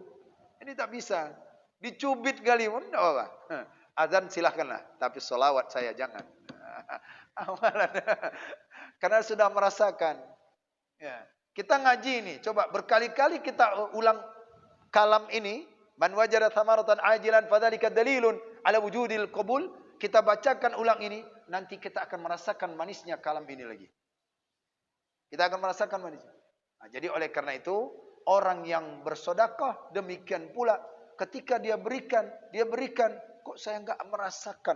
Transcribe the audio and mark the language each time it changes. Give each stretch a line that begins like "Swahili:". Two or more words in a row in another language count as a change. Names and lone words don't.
Indonesian: Ini tak bisa. Dicubit kali pun enggak apa. Azan silahkanlah, tapi selawat saya jangan. Amalan. Karena sudah merasakan. Ya. Kita ngaji ini, coba berkali-kali kita ulang kalam ini,
Arabic: من وجد ثمرة عاجلة فذلك دليل على وجود القبول.
Indonesian: Kita bacakan ulang ini, nanti kita akan merasakan manisnya kalam ini lagi. Kita akan merasakan manisnya. Nah, jadi oleh karena itu, orang yang bersedekah demikian pula ketika dia berikan, kok saya enggak merasakan.